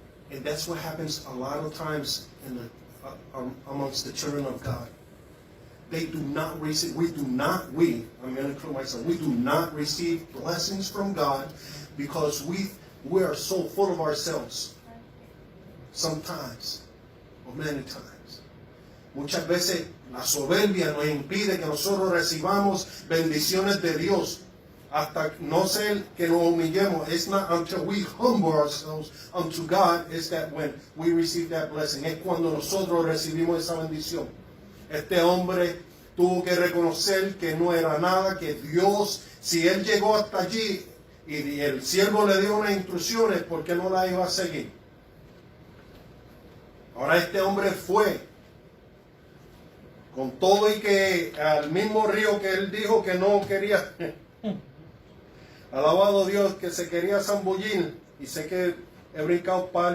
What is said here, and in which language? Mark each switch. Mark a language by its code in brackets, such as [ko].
[en] And that's what happens a lot of times in the, amongst the children of God. They do not receive, I'm going to include myself, we do not receive blessings from God because we are so full of ourselves. Sometimes, or many times. [es] Muchas veces la soberbia nos impide que nosotros recibamos bendiciones de Dios. Hasta no ser que nos humillemos. [en] It's not until we humble ourselves unto God is that when we receive that blessing. [es] Es cuando nosotros recibimos esa bendición. Este hombre tuvo que reconocer que no era nada, que Dios, si él llegó hasta allí y el siervo le dio unas instrucciones, ¿por qué no la iba a seguir? Ahora este hombre fue con todo y que al mismo río que él dijo que no quería, alabado Dios, que se quería zambullir, y sé que he brincado